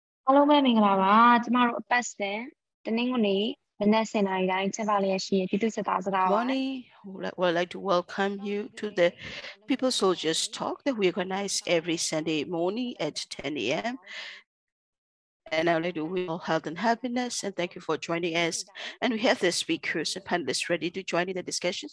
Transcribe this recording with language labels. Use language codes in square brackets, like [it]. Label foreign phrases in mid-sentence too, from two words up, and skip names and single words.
[my] အားလုံးပဲမင်္ဂလာပါကျမတို့အပတ်စဉ်တနင်္ဂနွေနေ့မနက်10:00 နာရီတိုင်းကျင်းပလျက်ရှိတဲ့ပြည်သူ့စစ်သားစကားပါ [en] Morning, would like to welcome you to the People Soldiers Talk that we organize every Sunday morning at 10 a.m. And I would like to wish you all health and happiness, and thank you for joining us. And we have the speakers and panelists ready to join in the discussions.